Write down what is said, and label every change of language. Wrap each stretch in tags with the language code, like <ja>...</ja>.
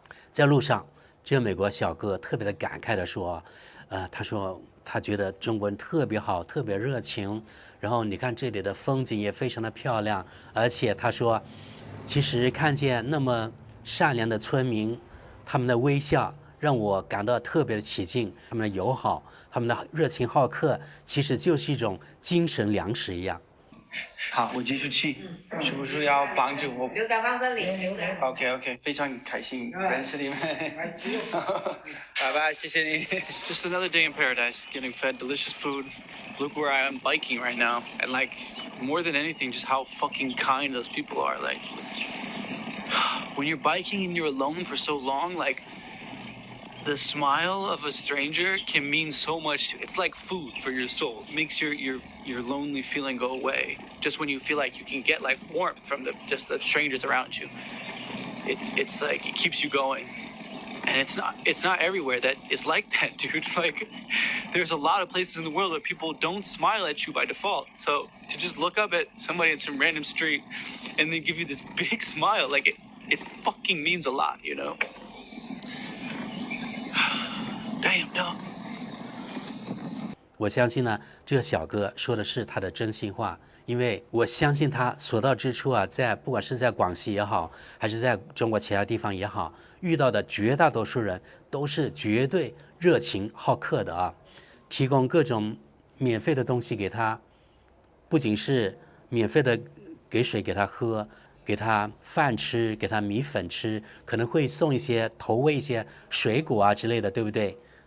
<zh>在路上，這個美國小哥特別的感慨地說，他說他覺得中國人特別好，特別熱情，然後你看這裡的風景也非常的漂亮，而且他說其實看見那麼善良的村民，他們的微笑讓我感到特別的起勁，他們的友好，他們的熱情好客，其實就是一種精神糧食一樣。好，我繼續去，是不是要幫助我？留在放這裡，留在。 OK， 非常開心認識你們。拜拜，謝謝你。</zh> <en>Just another day in paradise, getting fed delicious food. Look where I am biking right now, and like more than anything, just how fucking kind those people are. Like when you're biking and you're alone for so long, like the smile of a stranger can mean so much. It's like food for your soul. It makes your lonely feeling go away. Just when you feel like you can get like warmth from just the strangers around you. It's like it keeps you going. And it's not everywhere that is like that, dude. Like there's a lot of places in the world where people don't smile at you by default. So to just look up at somebody in some random street and they give you this big smile, like it fucking means a lot, you know? Damn, no.</en> <zh>我相信呢，這個小哥說的是他的真心話，因為我相信他所到之處啊，不管是在廣西也好，還是在中國其他地方也好，遇到的絕大多數人都是絕對熱情好客的啊，提供各種免費的東西給他，不僅是免費的給水給他喝，給他飯吃，給他米粉吃，可能會送一些投餵一些水果啊之類的，對不對？</zh>